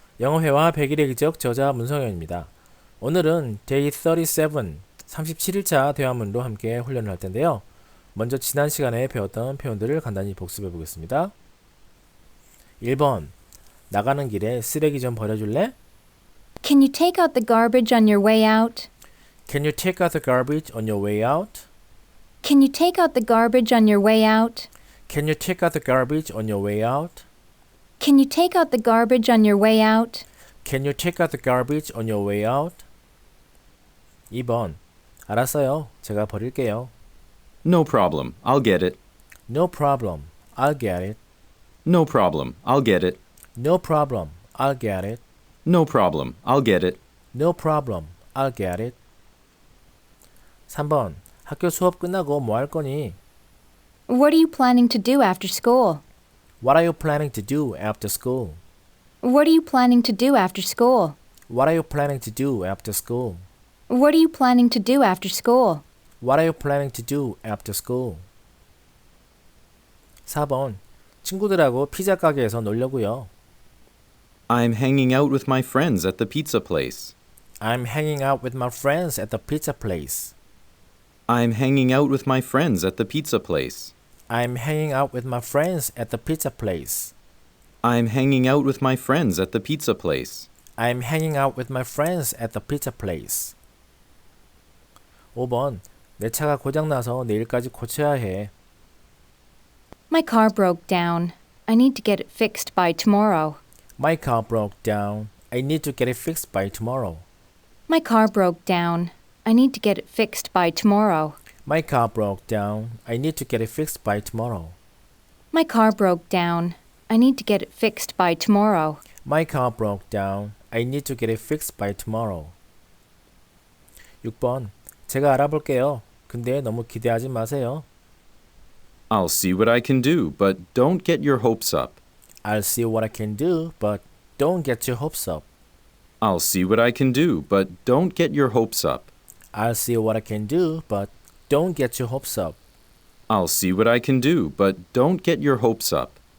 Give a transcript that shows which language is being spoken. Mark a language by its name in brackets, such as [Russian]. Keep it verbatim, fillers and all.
[Korean] 영어회화 백일의 기적 저자 문성현입니다. 오늘은 Day 삼십칠, 삼십칠 일차 대화문으로 함께 훈련을 할 텐데요. 먼저 지난 시간에 배웠던 표현들을 간단히 복습해 보겠습니다. 일 번, 나가는 길에 쓰레기 좀 버려줄래? [English] Can you take out the garbage on your way out? Can you take out the garbage on your way out? Can you take out the garbage on your way out? Can you take out the garbage on your way out? Can you take out the garbage on your way out? Can you take out the garbage on your way out? [Korean] 이 번, 알았어요. 제가 버릴게요. [English] No problem. I'll get it. No problem. I'll get it. No problem. I'll get it. No problem. I'll get it. No problem. I'll get it. No problem. I'll get it. [Korean] 삼 번, 학교 수업 끝나고 뭐 할 거니? [English] What are you planning to do after school? What are you planning to do after school? What are you planning to do after school? What are you planning to do after school? What are you planning to do after school? What are you planning to do after school? [Korean] 사 번, 친구들하고 피자 가게에서 놀려고요. [English] I'm hanging out with my friends at the pizza place. I'm hanging out with my friends at the pizza place. I'm hanging out with my friends at the pizza place. I'm hanging out with my friends at the pizza place. I'm hanging out with my friends at the pizza place. I'm hanging out with my friends at the pizza place. [Korean] 오 번, 내 차가 고장나서 내일까지 고쳐야 해. [English] My car broke down. I need to get it fixed by tomorrow. My car broke down. I need to get it fixed by tomorrow. My car broke down. I need to get it fixed by tomorrow. My car broke down. I need to get it fixed by tomorrow. My car broke down. I need to get it fixed by tomorrow. My car broke down. I need to get it fixed by tomorrow. [Korean] 육 번, 제가 알아볼게요. 근데 너무 기대하지 마세요. [English] I'll see what I can do, but don't get your hopes up. I'll see what I can do, but don't get your hopes up. I'll see what I can do, but don't get your hopes up. I'll see what I can do, but don't get your hopes up. I'll see what I can do, but don't get your hopes up.